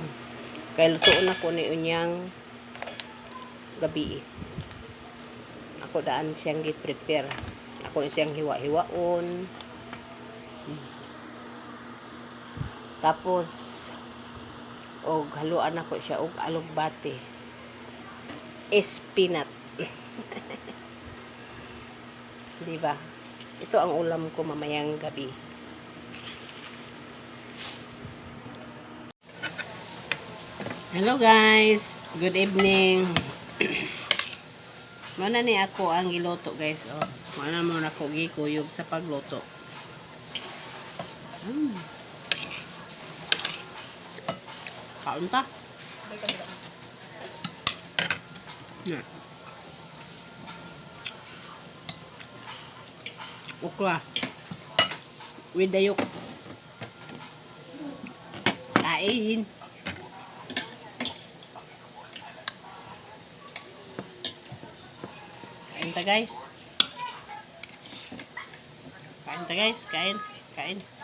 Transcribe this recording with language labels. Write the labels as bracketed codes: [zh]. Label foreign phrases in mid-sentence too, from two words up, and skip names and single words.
[ceb] Kaya lutoon ako ni unyang gabi. Ako daan siyang gi-prepare. Ako siyang hiwa-hiwaon. Tapos og haluan ako siya og alugbate. Espinat. Diba? [tl] Ito ang ulam ko mamayang gabi. [en] Hello guys. Good evening. [ceb] Mana ni ako ang giluto guys. Oh. Mana mo na ako gikuyog sa pagluto. Kaon ta? [en] Yeah. Okra. With the yolk. [ceb] Kain. Kain ta guys. Kain ta guys. Kain. Kain.